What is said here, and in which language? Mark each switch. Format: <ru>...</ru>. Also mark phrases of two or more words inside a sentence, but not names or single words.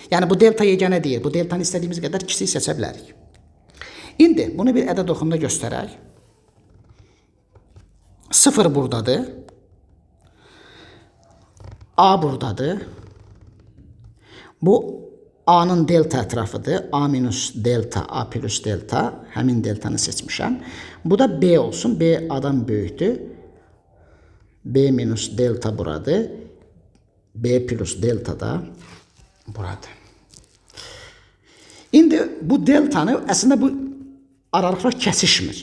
<az>Yəni, bu delta yeganə deyil. Bu deltanı istədiyimiz qədər kiçik seçə bilərik. İndi, bunu bir ədəd oxumda göstərək. 0 buradadır. A buradadır. Bu, A-nın delta ətrafıdır. A minus delta, A plus delta. Həmin deltanı seçmişəm. Bu da B olsun. B A-dan böyükdür. B minus delta buradır. B plus delta da buradır. İndi bu deltanı, əslində bu aralıqlar kəsişmir.</az>